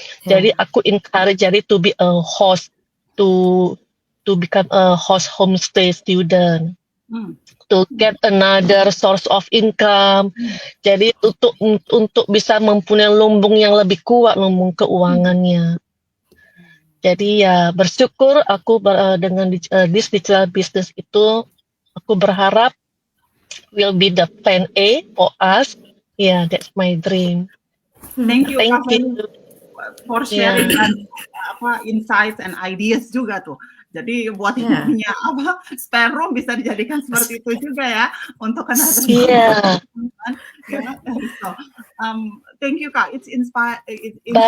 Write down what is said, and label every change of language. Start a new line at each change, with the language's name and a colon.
Indonesian: Jadi aku
English: encourage
Indonesian: jadi
English: to be a host, to become a host homestay student. To get another source of income.
Indonesian: Jadi untuk bisa mempunyai lumbung yang lebih kuat, lumbung keuangannya. Jadi ya bersyukur aku dengan
English: this digital business
Indonesian: itu, aku berharap
English: will be the plan A for us. Yeah, that's my dream. Thank you, Thank Kak Feni, you. for sharing insights and ideas
Indonesian: juga tuh. Jadi buat yang punya spare room bisa dijadikan seperti itu juga ya untuk another.
English: So, thank you, Kak. It's inspiring.